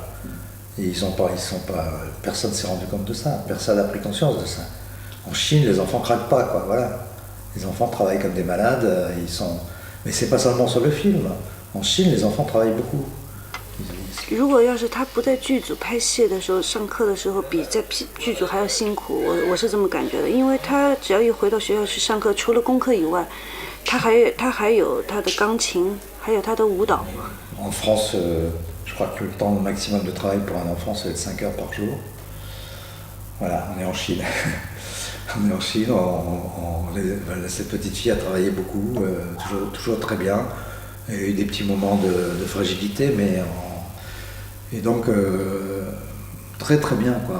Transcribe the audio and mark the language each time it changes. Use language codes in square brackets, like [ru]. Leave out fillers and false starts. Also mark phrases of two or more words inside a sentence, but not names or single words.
[fr] Et ils sont pas, personne s'est rendu compte de ça, personne n'a pris conscience de ça. En Chine, les enfants craquent pas quoi, voilà. Les enfants travaillent comme des malades, mais c'est pas seulement sur le film. En Chine, les enfants travaillent beaucoup. [zh] 如果要是他不在剧组拍戏的时候，上课的时候比在剧组还要辛苦，我是这么感觉的。因为他只要一回到学校去上课，除了功课以外，他还有他的钢琴，还有他的舞蹈。 [fr] En France, je crois que le temps maximum de travail pour un enfant, c'est 5 heures par jour. Voilà, on est en Chine. On est en Chine, cette petite fille a travaillé beaucoup, toujours très bien. Il y a eu des petits moments de fragilité, mais et donc très très bien, quoi.